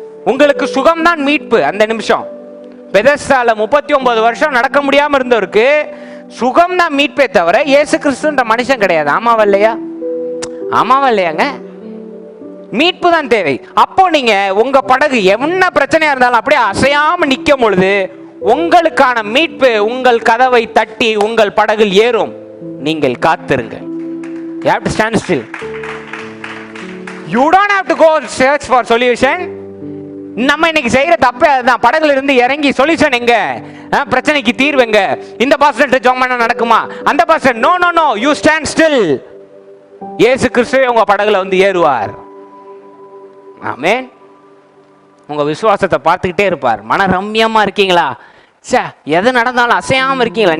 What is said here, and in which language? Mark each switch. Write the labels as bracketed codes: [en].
[ta] உங்களுக்கு சுகம் தான் மீட்பு. அந்த நிமிஷம் பெதஸ்தால 39 வருஷம் நடக்க முடியாம இருந்தவருக்கு சுகம் தான் மீட்பே தவிர இயேசு கிறிஸ்துன்ற மனுஷன் கிடையாது. ஆமாவா இல்லையா? ஆமாவா இல்லையாங்க? மீட்பு தான் தேவை. அப்போ நீங்க உங்க படகு என்ன பிரச்சனையா இருந்தாலும் அப்படியே அசையாம நிக்கும் பொழுது உங்களுக்கான மீட்பு உங்கள் கதவை தட்டி உங்கள் படகில் ஏறும். நீங்கள் காத்திருங்க. [en] You have to stand still. You don't have to go search for solution. [ta] நம்ம இன்னைக்கு செய்யற தப்பே அதுதான். படகுல இருந்து இறங்கி சொல்யூஷன் எங்க, பிரச்சனைக்கு தீர்வு எங்க, இந்த பாஸ்டர் ஜெபம் பண்ண நடக்குமா, அந்த pastor, [en] No no no, you stand still. [ta] இயேசு கிறிஸ்துவே உங்க படகுல வந்து ஏறுவார். ஆமென். உங்க விசுவாசத்தை பார்த்துக்கிட்டே இருப்பார். மன ரம்யமா இருக்கீங்களா? சே, எது நடந்தாலும் அசையாம இருக்கீங்களா?